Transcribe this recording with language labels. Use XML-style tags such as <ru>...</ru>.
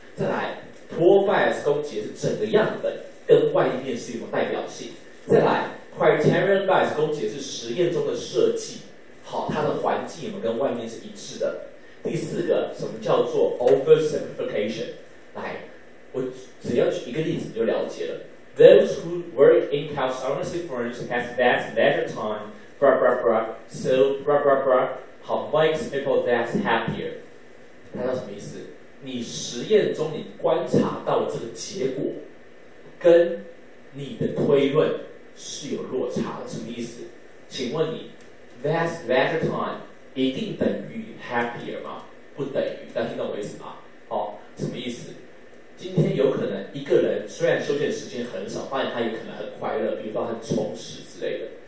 <zh>再来 ，Pool bias 攻击是整个样本跟外面是有没有代表性？再来 ，Criterion bias 攻击是实验中的设计，好，它的环境有没有跟外面是一致的？第4个，什么叫做 oversimplification？ 来，我只要举一个例子你就了解了。</zh> <en>Those who work in consultancy firms have vast leisure time, blah blah blah, so blah blah blah.</en> <zh>好</zh> <en>makes people that happier，</en> <zh>它叫什么意思？你实验中你观察到的这个结果，跟你的推论是有落差的，什么意思？请问你</zh> <en>vast leisure time</en> <zh>一定等于 happier 吗？不等于，大家听懂我意思吗？好，什么意思？今天有可能一个人虽然休闲时间很少，发现他也可能很快乐，比如说很充实之类的。</zh>